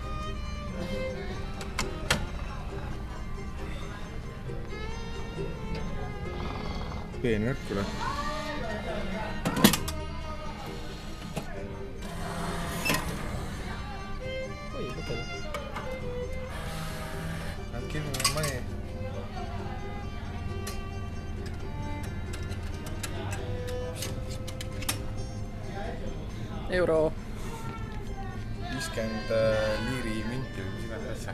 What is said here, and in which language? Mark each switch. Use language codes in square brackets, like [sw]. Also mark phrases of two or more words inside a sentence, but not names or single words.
[et] Peenvärk üle. Oi, võtele. [en] Give me money. [et] Euro. 50 liiri münti või mis iganes asja.